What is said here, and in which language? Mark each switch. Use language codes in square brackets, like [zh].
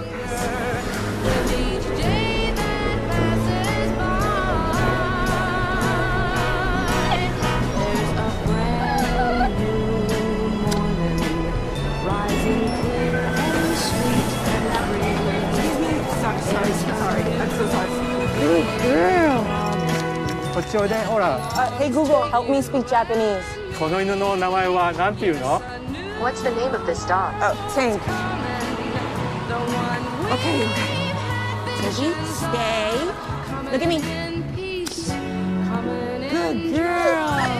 [en] With each day that passes by, there's a brand new morning, rising clear and sweet and free. Sorry, I'm so sorry. Good girl. Hey Google, help me speak Japanese. [ja] この犬の名前は何ていうの? [en] What's the name of this dog? Oh, Tank. Okay. Teji, stay. Look at me. Good girl.